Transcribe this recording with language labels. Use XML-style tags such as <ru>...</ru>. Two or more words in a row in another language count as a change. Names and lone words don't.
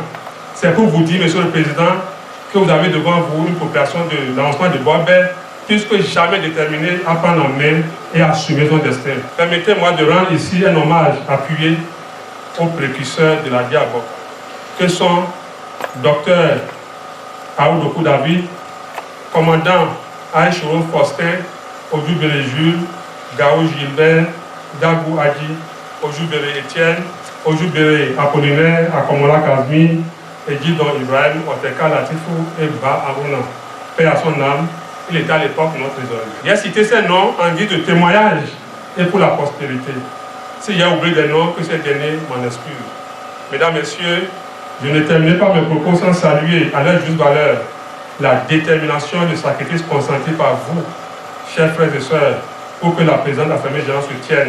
<fr>C'est pour vous dire, Monsieur le Président, que vous avez devant vous une population de l'avancement de Bobet, plus que jamais déterminée à prendre en main et à assumer son destin. Permettez-moi de rendre ici un hommage appuyé aux précurseurs de l'ADIABO, que sont Dr Aoudoukou David, commandant Aïchouro Faustin, Ojoubéré Jules, Gao Gilbert, Dagou Adi, Ojoubéré Étienne, Ojoubéré Apollinaire, Akomola Kazmi, Edidon Ibrahim, Oteka Latifou et Ba Aruna. Paix à son âme, il était à l'époque notre trésorier. J'ai cité ces noms en guise de témoignage et pour la postérité. S'il y a oublié des noms, que ces derniers m'en excusent. Mesdames, Messieurs, je ne terminerai pas mes propos sans saluer à leur juste valeur la détermination et le sacrifice consenti par vous, chers frères et sœurs, pour que la présence de la famille Géant se tienne.</fr>